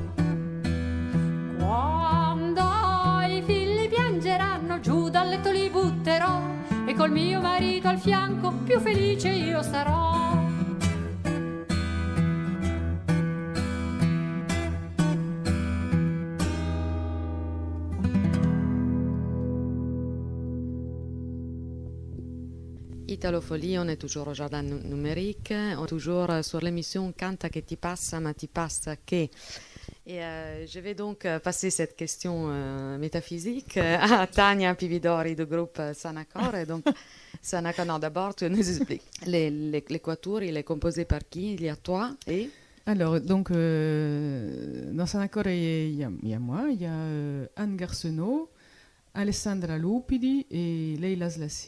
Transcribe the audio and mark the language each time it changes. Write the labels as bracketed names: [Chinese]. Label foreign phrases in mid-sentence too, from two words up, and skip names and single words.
[Italian] Quando i figli piangeranno giù dal letto li butterò, e col mio marito al fianco più felice io sarò. [French] Italofolie, on est toujours au jardin numérique, on est toujours sur l'émission Canta che ti passa, [Italian] ma ti passa che. [French] Et je vais donc passer cette question métaphysique à Tania Pividori du groupe Sanacore. Donc, Sanacore, non, d'abord, tu nous expliques. Les quatuors, il est composé par qui? Il y a toi et... Alors, donc, dans Sanacore, il y a moi, il y a Anne Garcenot, Alessandra Lupidi et Leila Slassi.